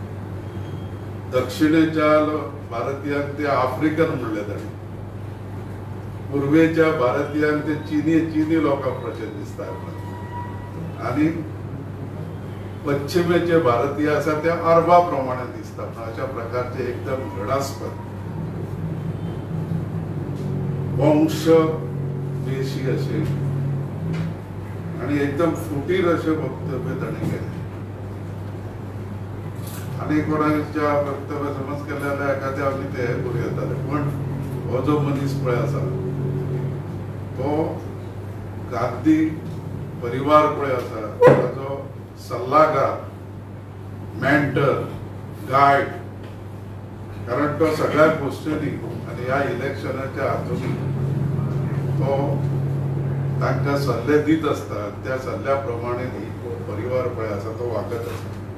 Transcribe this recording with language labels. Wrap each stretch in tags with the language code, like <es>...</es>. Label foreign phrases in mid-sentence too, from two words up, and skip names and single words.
<kok>दक्षिणेच्या भारतीयांक ते आफ्रिकन म्हणले ताणें, पूर्वेच्या भारतीयांक ते चीनी लोकांप्रशें दिसतात आणि पश्चिमेचे भारतीय आसा ते अरबा प्रमाणे दिसतात। अशा प्रकारचे एकदम घृणास्पद वंशद्वेषी असे आणि एकदम फुटीर असे वक्तव्य ताणें केले। आणि कोणाच्या वक्तव्य समज केलेल्या एखाद्या आम्ही ते करू येताले, पण हो जो मनीस पळय आसा तो गांधी परिवार पळय आसा ताचो सल्लागार मेंटर गाईड, कारण तो सगळ्या गोष्टींनी आणि ह्या इलेक्शनाच्या हातून तो तांकां सल्ले दीत असता, त्या सल्ल्याप्रमाणे परिवार पळय आसा तो वागत आसा।</kok>